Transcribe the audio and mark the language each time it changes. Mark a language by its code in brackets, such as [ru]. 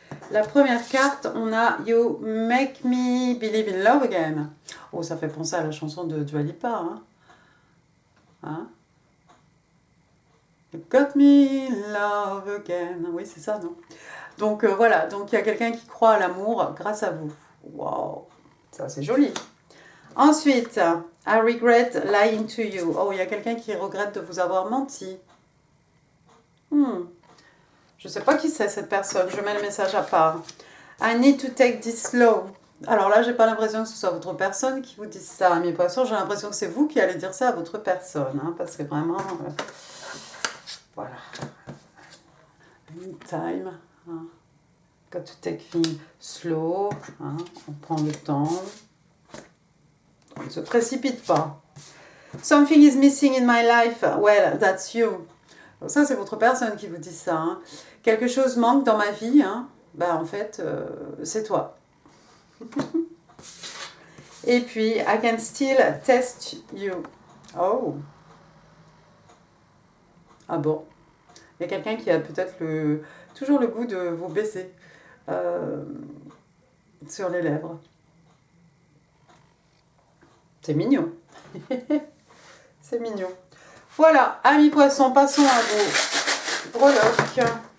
[fr] La première carte, on a You Make Me Believe in Love Again. Oh, ça fait penser à la chanson de Dua Lipa. Hein? [en] You got me in love again. [fr] Oui, c'est ça, non? Donc voilà, donc il y a quelqu'un qui croit à l'amour grâce à vous. Waouh, ça c'est joli. [en] Ensuite, I regret lying to you. [fr] Oh, il y a quelqu'un qui regrette de vous avoir menti. Je ne sais pas qui c'est cette personne, je mets le message à part. [en] I need to take this slow. [fr] Alors là, j'ai pas l'impression que ce soit votre personne qui vous dise ça, mes poissons. J'ai l'impression que c'est vous qui allez dire ça à votre personne, hein, parce que vraiment, voilà. [en] I need time. Hein. Got to take things slow. Hein. [fr] On prend le temps. On ne se précipite pas. [en] Something is missing in my life. Well, that's you. [fr] Donc ça, c'est votre personne qui vous dit ça. Hein. Quelque chose manque dans ma vie. Hein. Ben, en fait, c'est toi. [en] Et puis, I can still test you. Oh. [fr] Ah bon. Il y a quelqu'un qui a peut-être toujours le goût de vous baiser sur les lèvres. C'est mignon. C'est mignon. Voilà, amis poissons, passons à vos breloques.